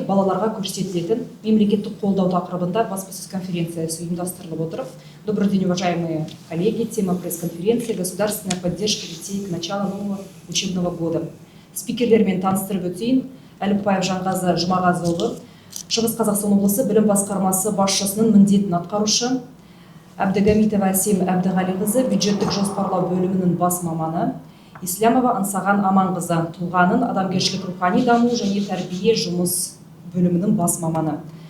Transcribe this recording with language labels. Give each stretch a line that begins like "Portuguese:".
Kazakh: балаларға көрсетілетін мемлекеттік қолдау тақырыбында баспасөз конференциясы ұйымдастырылып отыр.
Russian: Добрый день, уважаемые коллеги. Тема пресс-конференции «Государственная поддержка детей к началу нового учебного года».
Kazakh: Спикерлермен таныстырып өтейін. Әліпбаев Жанғазы Жұмағазыұлы, Шығыс Қазақстан облысы білім басқармасы басшысының міндетін атқарушы, Әбдігамитова Әсем Әбдіғалиқызы, бюджеттік жоспарлау бөлімінің бас маманы, Ислямова Ансаған Аманқызы, тұлғаның адамгершілік рухани даму және тәрбие жұмыс бөлімінің бас маманы.